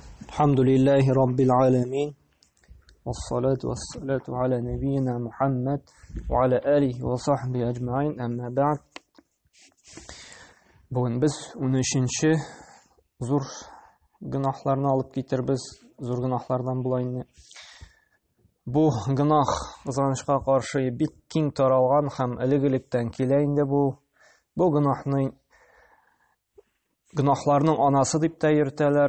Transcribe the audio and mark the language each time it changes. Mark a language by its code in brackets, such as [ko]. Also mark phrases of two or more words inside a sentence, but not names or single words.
[ar] الحمد لله رب العالمين والصلاة والصلاة على نبينا محمد وعلى آله وصحبه أجمعين أما بعد. [tt] Бүген без 13-ші зур гынахларны алып китербез. Зур гынахлардан булайны. Бу гынах кызганычка каршы бик киң таралган һәм элек-электән килә инде бу. Бу гынахларның анасы дип тә йөртәләр.